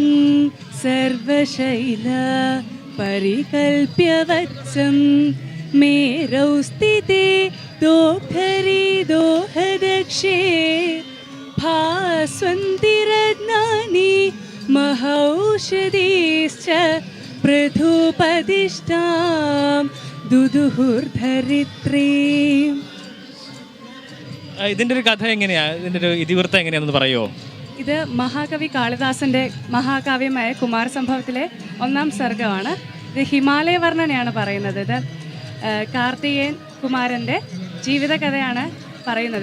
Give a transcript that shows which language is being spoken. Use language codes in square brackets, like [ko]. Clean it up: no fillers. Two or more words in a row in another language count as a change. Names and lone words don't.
[sa] सर्वशैला परिकल्प्य वत्सं मेरौ स्थिते दोग्धरी दोहदक्षे भास्वन्तिरत्नानि महौषधीश्च पृथुपदिष्टां दुदुहुर्धरित्रीम्. [ml] ഇതിൻ്റെ ഒരു കഥ എങ്ങനെയാ? ഇതിൻ്റെ ഒരു ഇതിവൃത്തം എങ്ങനെയാണെന്ന് പറയുമോ? ഇത് മഹാകവി കാളിദാസൻ്റെ മഹാകാവ്യമായ കുമാരസംഭവത്തിലെ 1ാം സർഗമാണ്. ഇത് ഹിമാലയ വർണ്ണനയാണ് പറയുന്നത്. ഇത് കാർത്തികേയൻ കുമാരൻ്റെ ജീവിതകഥയാണ് പറയുന്നത്.